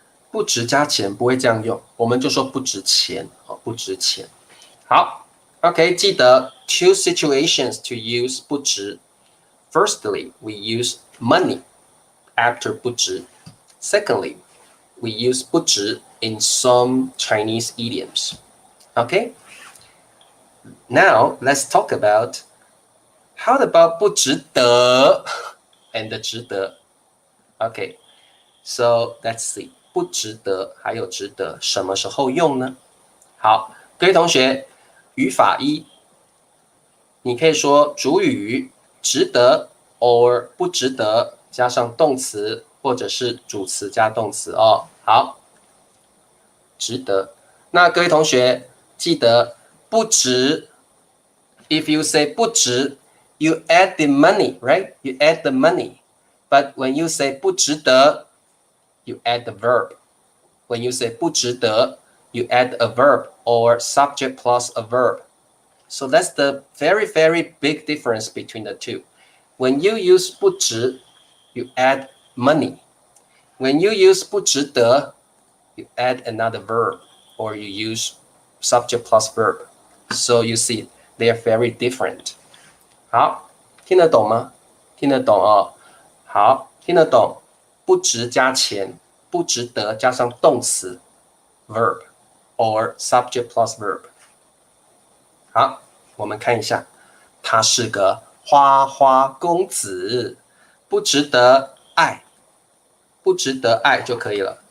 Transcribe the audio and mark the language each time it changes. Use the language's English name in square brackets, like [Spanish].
[Chinese] 不值加钱不会这样用，我们就说不值钱不值钱。 [English] 好 ，OK， 记得 two situations to use 不值。 Firstly, we use money after 不值。 Secondly, we use 不值 in some Chinese idioms. OK， Now let's talk about how about 不值得 and 值得。 Okay, so let's see [Chinese] 不值得还有值得什么时候用呢？好，各位同学，语法一，你可以说主语值得 or 不值得加上动词或者是主词加动词哦。好，值得。那各位同学记得 [English] 不值 ，if you say 不值 ，you add the money, right? You add the money. But when you say 不值得 you add the verb. When you say 不值得 you add a verb or subject plus a verb. So that's the very, very big difference between the two. When you use 不值 you add money. When you use 不值得 you add another verb or you use subject plus verb. So you see, they are very different. [Chinese] 好，听得懂吗？听得懂哦。好，听得懂。不值加钱，不值得加上动词 [English] verb or subject plus verb. [Chinese] 好，我们看一下，他是个花花公子，不值得爱，不值得爱就可以了。